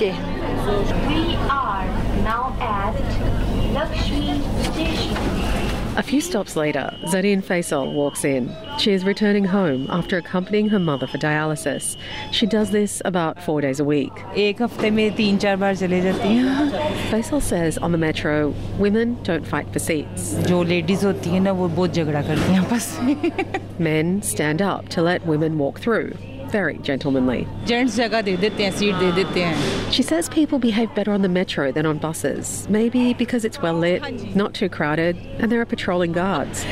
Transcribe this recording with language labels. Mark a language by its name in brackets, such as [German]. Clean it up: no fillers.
[English] We are now at Lakshmi Station. A few stops later, Zareen Faisal walks in. She is returning home after accompanying her mother for dialysis. She does this about 4 days a week. Faisal says on the metro, women don't fight for seats. [Urdu] جو ladies ہوتی ہے نا وہ بہت جھگڑا کرتی ہے بس. [English] Men stand up to let women walk through, very gentlemanly. [Urdu] Gents جگہ دے دیتے ہیں، سیٹ دے دیتے ہیں. [English] She says people behave better on the metro than on buses, maybe because it's well lit, not too crowded, and there are patrolling guards.